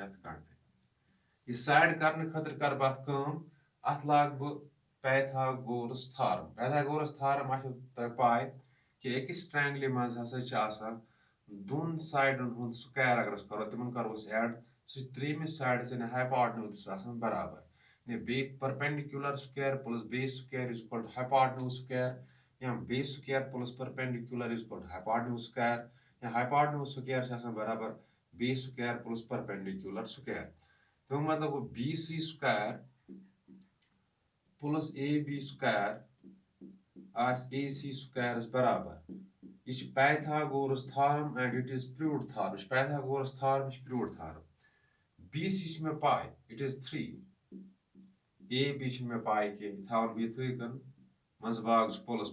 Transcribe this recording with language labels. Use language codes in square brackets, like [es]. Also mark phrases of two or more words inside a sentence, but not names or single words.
[ks] اَتھ کَڑنے یہِ سایڈ کَرنہٕ خٲطرٕ کَرٕ بہٕ اَتھ کٲم اَتھ لاگہٕ بہٕ پیتھاگورس تھارم پیتھاگورس تھارم آسیو تۄہہِ پاے کہِ أکِس ٹرٛینٛگلہِ منٛز ہسا چھِ آسان دۄن سایڈن ہُنٛد سُکیر اگر أسۍ کَرو تِمن کَرو أسۍ ایڈ سُہ چھِ ترٛیٚیِمِس سایڈَس یعنی ہایپاٹنوٗز آسان برابر یعنی [en] perpendicular square plus base square is equal to hypotenuse square [ks] یا [en] base square plus perpendicular is equal to hypotenuse square [ks] یا [en] hypotenuse square [ks] چھِ آسان برابر [en] base square plus perpendicular square [ks] تَمیُک مطلب گوٚو BC سُکیر پٕلس AB سُکیر آسہِ AC سُکیرس برابر یہِ چھِ پیتھاگورس تھارم [en] and it is proved theorem [ks] یہِ چھِ پیتھاگورس تھارم یہِ چھِ [en] proved theorem [ks] BC چھِ مےٚ پاے [en] it is [ks] 3 AB چھِنہٕ مےٚ پاے کینٛہہ یہِ تھاوان بہٕ یِتھٕے کٔنۍ منٛزٕ باگ چھُ پولس